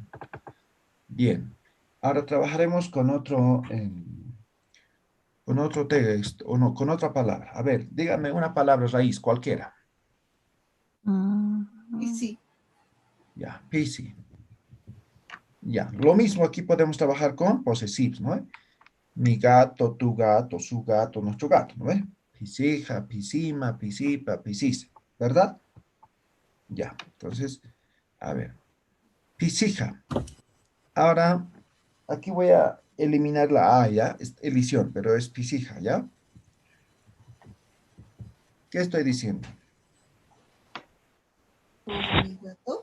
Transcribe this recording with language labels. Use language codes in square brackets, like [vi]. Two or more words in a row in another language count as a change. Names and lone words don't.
[es] Bien, ahora trabajaremos con otro texto, o no, con otra palabra. A ver, dígame una palabra raíz, cualquiera. Y sí. Ya, pisi. Ya, lo mismo aquí podemos trabajar con possessivos, ¿no? Mi gato, tu gato, su gato, nuestro gato, ¿no? [ay] Pisija, pisima, pisipa, pisisa, [es] ¿verdad? Ya, entonces, a ver, pisija. Ahora, aquí voy a eliminar la A, ¿ya? Es elisión, pero es pisija, ¿ya? ¿Qué estoy diciendo? Por mi gato.